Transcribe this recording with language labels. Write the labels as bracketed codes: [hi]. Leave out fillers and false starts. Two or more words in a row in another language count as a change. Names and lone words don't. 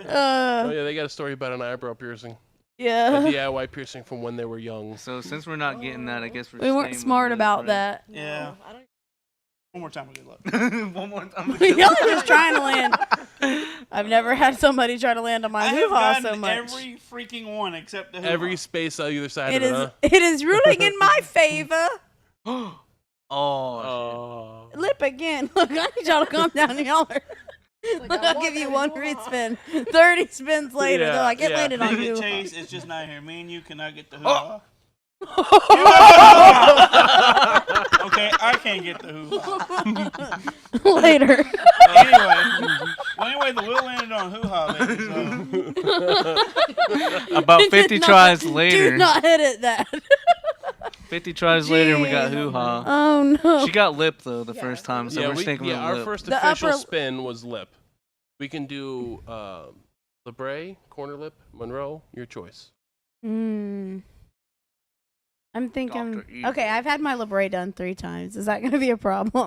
[en] Oh yeah, they got a story about an eyebrow piercing. A Yeah. DIY piercing from when they were young. So since we're not getting that, I guess we're We weren't staying smart with about Liz, that. Yeah. I don't One more time, good luck. right? One more time. Y'all are just trying to land. I've never had somebody try to land on my I have hoo-ha gotten so much. every freaking one except the hoo-ha. Every space on either side It of it, is. huh? It is ruling in my favor. Oh. Oh. Lip again. Look, I need y'all to calm down, y'all. Are, like, look, I I'll want give you that one hoo-ha. respin. 30 spins later, Yeah, they're like, it yeah. landed on Big you. Chase is just not here. Me and you cannot get the Oh. hoo-ha. Okay, I can't get the hoo-ha. Later. Anyway, the wheel landed on hoo-ha, baby. So. About Do 50 not- tries Do later. not edit that. 50 tries later, we got Jeez. hoo-ha. Oh, no. She got lip though the first time, so Yeah, we're sticking with our lip. first The official upper- spin was lip. We can do Labray, corner lip, Monroe, your choice. I'm thinking. Dr. Evil. Okay, I've had my labret done 3 times. Is that going to be a problem?